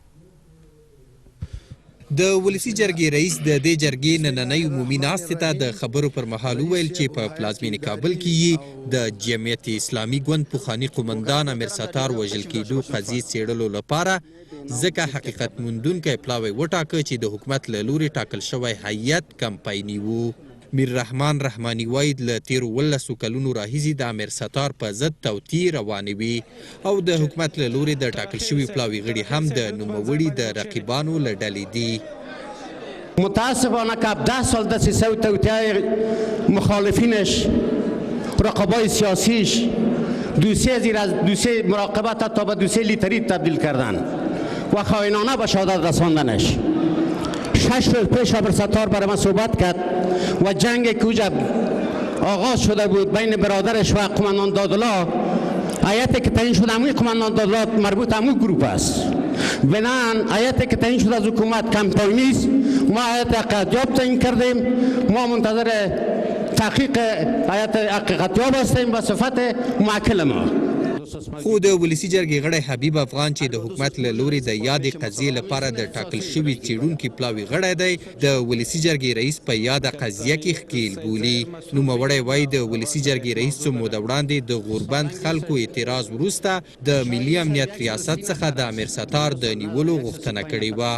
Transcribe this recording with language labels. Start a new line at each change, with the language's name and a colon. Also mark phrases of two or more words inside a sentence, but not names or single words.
Pashto: د ولسی جرګې رئیس د دې جرګې نننۍ عمومي ناستې ته د خبرو پر مهال وویل چې په پلازمینې کابل کې یې د جمعیت اسلامي ګوند پخواني قمندان امرستار وژل کېدو قضیې څېړلو لپاره ځکه حقیقت موندونکی پلاوی وټاکه چې د حکومت له لورې ټاکل شوی هیئت کمپایني و. میر رحمان رحماني وایي له تیرو 18 کلونو راهیسې د امرستار په ضد توطیې روانې وي او د حکومت له لورې د ټاکل شوي پلاوي غړي هم د نوموړي د رقیبانو له ډلې دي.
Persian: متاسفانه که 10 سال دسیسه و توطیه مخالفینش رقبای سیاسیش دوسیه زیر از دوسیه مراقبت تا به دوسیه لیتری تبدیل کردن و خائنانه به شهادت رساندنش. 6 روز پیش امرستار برای من صحبت کرد و جنگ که اوجا آغاز شده بود بین برادرش و قماندان دادلا، هیئتی که تعیین شده همون قماندان دادلا مربوط همون گروه است. بنان هیئتی که تعیین شده از حکومت کمپاینی است. ما هیئت حقیقتیاب تعیین کردیم. ما منتظر تحقیق هیئت حقیقتیاب هستیم به صفت موکل ما.
Pashto: خو د ولسی جرګې غړی حبیب افغان چې د حکومت له لورې د یادې قضیې لپاره د ټاکل شوي څېړونکي پلاوي غړی دی د ولسی جرګې رئیس په یاده قضیه کې ښکیل بولي. نوموړی وایي د ولسی جرګې رئیس څو موده وړاندې د غوربند خلکو اعتراض وروسته د ملي امنیت ریاست څخه د امرستار د نیولو غوښتنه کړې وه.